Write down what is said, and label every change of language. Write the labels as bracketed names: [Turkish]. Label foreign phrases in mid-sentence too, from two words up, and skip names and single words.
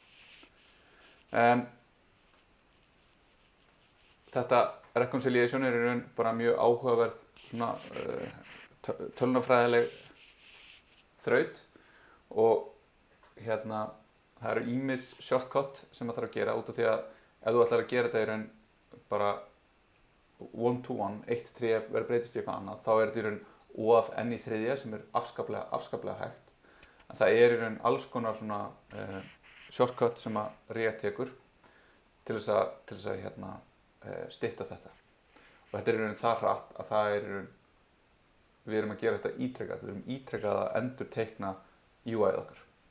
[Icelandic] Þetta reconciliation er í raun bara mjög áhugaverð svona tölvunarfræðileg þraut og það eru ýmis shortcut sem maður þarf að gera út af því að ef þú ætlar að gera þetta í raun bara [English] one to one, [Icelandic] eitt tré verður breytist í eitthvað annað, þá er þetta í raun O af n í þriðja sem er afskaplega hægt. En það er í raun alls konar svona shortcut sem að React tekur til þess að stytta þetta. Og þetta er í raun það hratt að það er í raun, við erum að gera þetta ítrekað, við erum ítrekað að endurteikna UI-ið okkar.